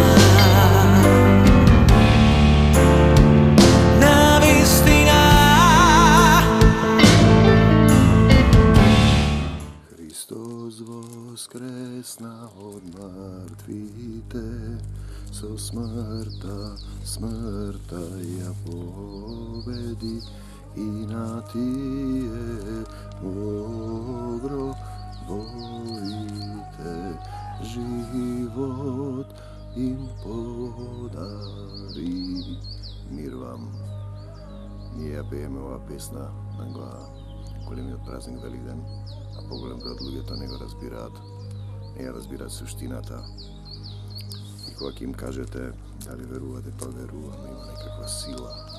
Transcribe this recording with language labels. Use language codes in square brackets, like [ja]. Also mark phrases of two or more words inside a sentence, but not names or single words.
[mk] Воскресна од мртвих, со смрта ја победи и на тие гробовите живот им подари. Мир вам. Ние пееме ова песна на големиот празник Великден, а поголем брат луѓето не го разбираат. Не ја разбираат суштината. И кога ќе им кажете дали верувате, па верувам, има некаква сила.